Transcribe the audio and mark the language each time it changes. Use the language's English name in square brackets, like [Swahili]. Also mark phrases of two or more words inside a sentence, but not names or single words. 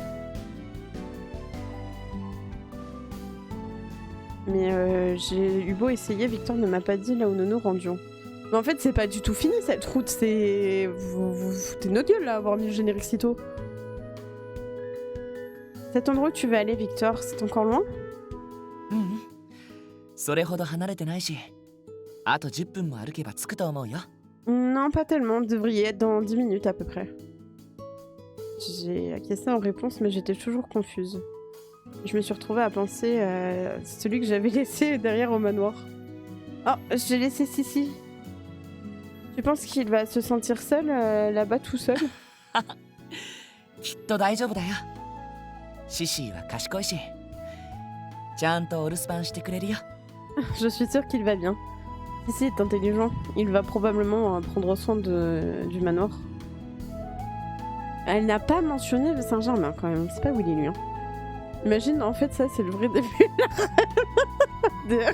[French] Mais j'ai eu beau essayer, Victor ne m'a pas dit là où nous nous rendions. Mais en fait, c'est pas du tout fini cette route, c'est... Vous foutez notre gueule là, avoir mis le générique si tôt. Cet endroit où tu veux aller, Victor, c'est encore loin? [Japanese] うん。それほど離れてないし、あと10分も歩けば着くと思うよ。 [French] Non, pas tellement, vous devriez être dans 10 minutes à peu près. J'ai acquiescé en réponse, mais j'étais toujours confuse. Je me suis retrouvée à penser à celui que j'avais laissé derrière au manoir. Oh, j'ai laissé Sissi. Tu penses qu'il va se sentir seul là-bas tout seul? [Japanese] きっと大丈夫だよ。シシーは賢いし、ちゃんとお留守番してくれるよ。 [French] Je suis sûre qu'il va bien. Sissi est intelligent. Il va probablement prendre soin du manoir. Elle n'a pas mentionné le Saint-Germain quand même. C'est pas où il est lui. Hein. Imagine, en fait, ça c'est le vrai début de la reine.